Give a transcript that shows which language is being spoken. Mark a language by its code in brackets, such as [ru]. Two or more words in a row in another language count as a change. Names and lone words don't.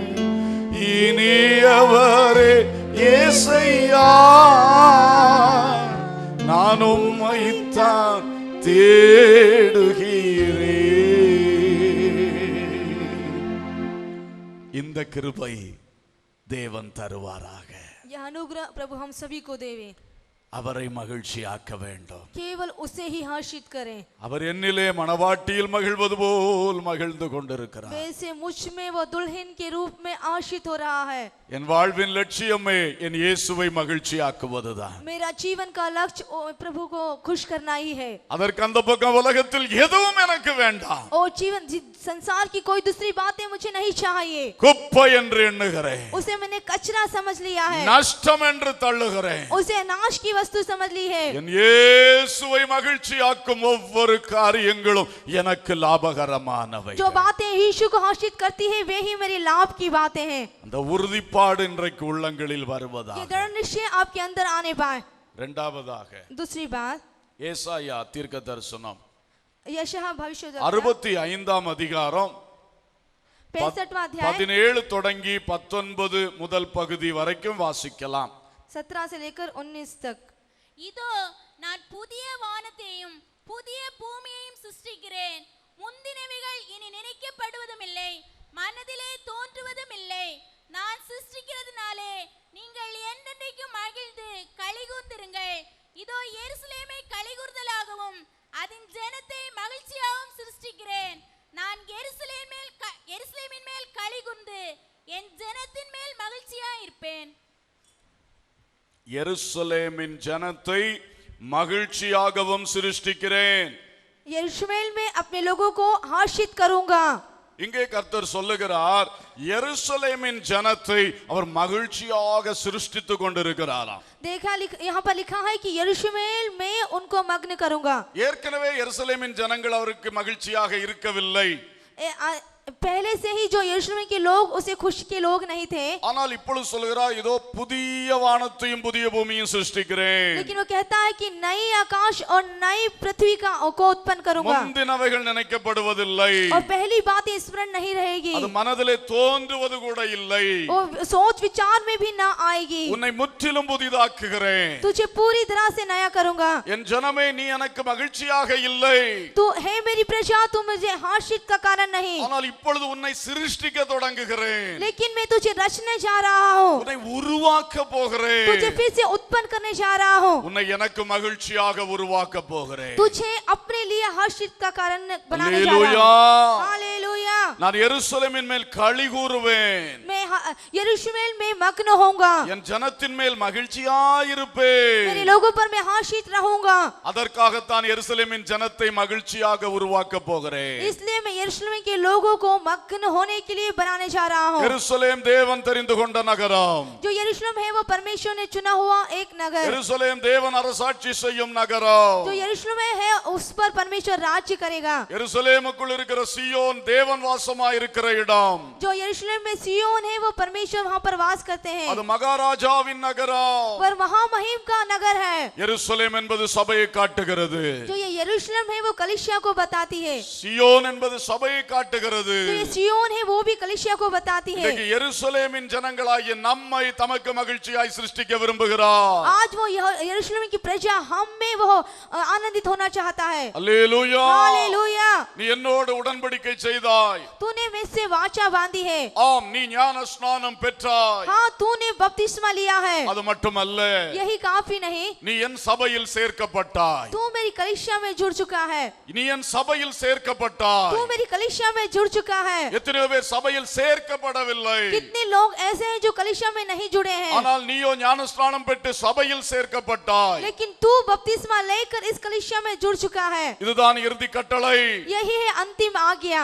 [ta] இனியவரே ஏசையா நான் உம்மைத்தான் தேடுகிறேன். இந்த கிருபை தேவன் தருவாராக. [hi] यह अनुग्रह प्रभु हम सभी को देवे. [ta] அவரை மகிழ்ச்சியாக்க வேண்டும். [hi] केवल उसे ही हर्षित करें. [ta] அவர் என்னிலே மணவாட்டியில் மகிழ்வது போல் மகிழ்ந்து கொண்டிருக்கிறார். [hi] वैसे मुझ में वो दुल्हन के रूप में आशीष हो रहा है. [ta] என் வாழ்வின் லட்சியமே என் இயேசுவை மகிழ்ச்சியாக்குவதுதான். [hi] मेरा जीवन का लक्ष्य प्रभु को खुश करना ही है. [ta] அதற்கு அந்த பக்கம் உலகத்தில் எதுவும் எனக்கு வேண்டாம். [hi] और जीवन संसार की कोई दूसरी बातें मुझे नहीं चाहिए. [ta] குப்பை என்று எண்ணுகிறேன். [hi] उसे मैंने कचरा समझ लिया है. [ta] நஷ்டம் என்று தள்ளுகிறேன். [hi] उसे नाश की वस्तु समझ ली है. [ta] என் இயேசுவை மகிழ்ச்சியாக்கும் ஒவ்வொரு காரியங்களும் எனக்கு லாபகரமானவை. [hi] जो बातें यीशु को हर्षित करती है वे ही मेरे लाभ की बातें हैं. [ta] அந்த உறுதிப்பாடு இன்றைக்கு உள்ளங்களில் வருவதாக. [hi] ये दृढ़ निश्चय आपके अंदर आने पाए. [ta] இரண்டாவதாக [hi] दूसरी बात [ta] ஏசாயா தீர்க்க தரிசனம் [hi] यशायाह भविष्यद्वक्ता [ta] 65 அதிகாரம் [hi] 65वां अध्याय [ta] 17 தொடங்கி 19 முதல் பகுதி வரைக்கும் வாசிக்கலாம். [hi] 17 से लेकर 19 तक. [ta] இதோ நான் புதிய வானத்தையும் புதிய பூமியையும் சிருஷ்டிக்கிறேன். முந்தினவைகள் இனி நினைக்கப்படுவதும் இல்லை, மனதிலே தோன்றுவதும் இல்லை. நான் சிருஷ்டிக்கிறதுனாலே நீங்கள் என்றென்றைக்கும் மகிழ்ந்து களிகூர்ந்திருங்கள். இதோ எருசலேமை களிகூர்தலாகவும் அதன் ஜனத்தை மகிழ்ச்சியாகவும் சிருஷ்டிக்கிறேன். நான் எருசலேமின் மேல் களிகூர்ந்து என் ஜனத்தின் மேல் மகிழ்ச்சியாய் இருப்பேன். எருசலேமின் ஜனத்தை மகிழ்ச்சியாகவும் சிருஷ்டிக்கிறேன். [hi] यरूशलेम में अपने लोगों को हर्षित करूंगा. [ta] இங்கே கர்த்தர் சொல்லுகிறார், எருசலேமின் ஜனத்தை அவர் மகிழ்ச்சியாக சிருஷ்டித்துக் கொண்டிருக்கிறாராம். [hi] देखा यहाँ पर लिखा है कि यरूशलेम में उनको मग्न करूंगा. [ta] ஏற்கனவே எருசலேமின் ஜனங்கள் அவருக்கு மகிழ்ச்சியாக இருக்கவில்லை. [hi] पहले से ही जो यरूशलेम के लोग उसे खुशी के लोग नहीं थे. [ta] ஆனால் இப்பொழுது சொல்கிறார், இதோ புதிய வானத்தையும் புதிய பூமியையும் சிருஷ்டிக்கிறேன். [hi] लेकिन वो कहता है कि नई आकाश और नई पृथ्वी को उत्पन्न करूंगा. [ta] முந்தினவைகள் நினைக்கப்படுவதில்லை. [hi] और पहली बात स्मरण नहीं रहेगी. [ta] அது மனதிலே தோன்றுவது கூட இல்லை. [hi] वो सोच विचार में भी ना आएगी. [ta] உன்னை முற்றிலும் புதிதாக்குகிறேன். [hi] तुझे पूरी तरह से नया करूंगा. [ta] என் ஜனமே நீ எனக்கு மகிழ்ச்சியாக இல்லை. [hi] तू है मेरी प्रजा, तू मुझे हर्षित का कारण नहीं. [ta] ஆனால் இப்பொழுது உன்னை சிருஷ்டிக்க தொடங்குகிறேன். [hi] लेकिन मैं तुझे रचने जा रहा हूँ. [ta] உன்னை உருவாக்க போகிறேன். [hi] तुझे फिर से उत्पन्न करने जा रहा हूँ. [ta] உன்னை எனக்கு மகிழ்ச்சியாக உருவாக்க போகிறேன். [hi] तुझे अपने लिए हर्षित का कारण बनाने जा हालेलुया. रहा हूँ. हालेलुया. [ta] நான் எருசலேமின் மேல் களி கூறுவேன். [hi] मैं यरूशलेम में मग्न होऊंगा. [ta] என் ஜனத்தின் மேல் மகிழ்ச்சியாயிருப்பேன். [hi] मेरे लोगों पर मैं हर्षित रहूंगा. [ta] அதற்காகத்தான் எருசலேமின் ஜனத்தை மகிழ்ச்சியாக உருவாக்க போகிறேன். [hi] इसलिए मैं यरूशलेम के लोगों को मग्न होने के लिए बनाने जा रहा हूँ. [ta] எருசலேம் தேவன் தெரிந்து கொண்ட நகரம். [hi] जो यरूशलेम है वो परमेश्वर ने चुना हुआ एक नगर. [ta] எருசலேம் தேவன் அரசாட்சி செய்யும் நகரம். [hi] जो यरूशलेम है उस पर परमेश्वर राज्य करेगा. [ta] எருசலேமுக்குள் இருக்கிற சியோன் தேவன் வாசமாய் இருக்கிற இடம். [hi] जो यरूशलेम में सियोन है वो परमेश्वर वहाँ पर वास करते हैं. [ta] அது மகாராஜாவின் நகரம். [hi] पर महामहिम का नगर है. [ta] எருசலேம் என்பது சபையை காட்டுகிறது. [hi] जो ये यरूशलेम है वो कलीसिया को बताती है. [ta] சியோன் என்பது சபையை காட்டுகிறது. [hi] जो ये सियोन है वो भी कलीसिया को बताती है. [ta] இன்னைக்கு எருசலேமின் ஜனங்களாகிய நம்மை தமக்கு மகிழ்ச்சியாய் சிருஷ்டிக்க விரும்புகிறார். [hi] आज वो यरूशलेम की प्रजा हम में वो आनंदित होना चाहता है. [ta] அல்லேலூயா. [hi] हालेलुया. [ta] நீ என்னோடு உடன்படிக்கை செய்தாய். [hi] तूने मुझसे वाचा बांधी है. [ta] ஆம், நீ ஞான ஸ்நானம் பெற்றாய். [hi] हाँ, तूने बपतिस्मा लिया है. [ta] அது மட்டுமல்ல, [hi] यही काफी नहीं, [ta] நீ என் சபையில் சேர்க்கப்பட்டாய். [hi] तू मेरी कलीसिया में जुड़ चुका है. [ta] நீ என் சபையில் சேர்க்கப்பட்டாய். [hi] तू मेरी कलीसिया में जुड़ चुका है. [ta] எத்தனையோ பேர் சபையில் சேர்க்கப்படவில்லை. [hi] कितने लोग ऐसे हैं जो कलीसिया में नहीं जुड़े हैं. [ta] ஆனால் நீயோ ஞானஸ்நானம் பெற்று சபையில் சேர்க்கப்பட்டாய். [hi] लेकिन तू बपतिस्मा लेकर इस कलीसिया में जुड़ चुका है. [ta] இதுதான் இறுதி கட்டளை. [hi] यही है अंतिम आज्ञा.